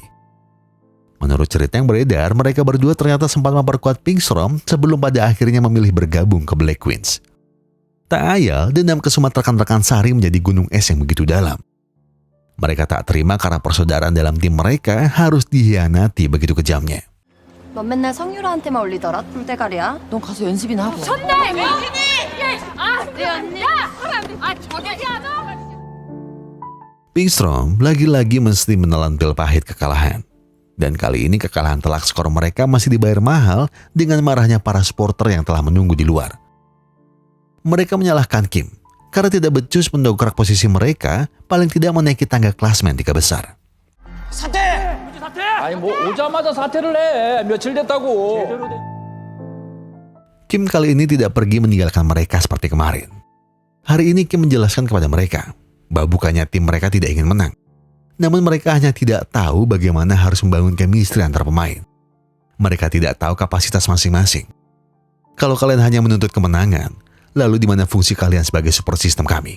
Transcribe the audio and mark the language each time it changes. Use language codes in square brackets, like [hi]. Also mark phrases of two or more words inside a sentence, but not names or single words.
[id] Menurut cerita yang beredar, mereka berdua ternyata sempat memperkuat Pinkstrom sebelum pada akhirnya memilih bergabung ke Black Queens. Tak ayal, dendam kesumat rekan-rekan Sari menjadi gunung es yang begitu dalam. Mereka tak terima karena persaudaraan dalam tim mereka harus dihianati begitu kejamnya. [ko] 넌 맨날 성유라한테만 올리더라 꿀대가리야. 넌 가서 연습이나 하고. 쳤네. 내 언니. 저기야 너. [id] Pinkstrom lagi-lagi mesti menelan pil pahit kekalahan. Dan kali ini kekalahan telak skor mereka masih dibayar mahal dengan marahnya para supporter yang telah menunggu di luar. Mereka menyalahkan Kim karena tidak becus mendongkrak posisi mereka, paling tidak menaiki tangga klasemen 3 besar. [ko] 아니 뭐 오자마자 사퇴를 해. 며칠 됐다고. [id] Kim kali ini tidak pergi meninggalkan mereka seperti kemarin. Hari ini Kim menjelaskan kepada mereka bahwa bukannya tim mereka tidak ingin menang. Namun mereka hanya tidak tahu bagaimana harus membangun chemistry antar pemain. Mereka tidak tahu kapasitas masing-masing. Kalau kalian hanya menuntut kemenangan, lalu di mana fungsi kalian sebagai [en] support system [id] kami?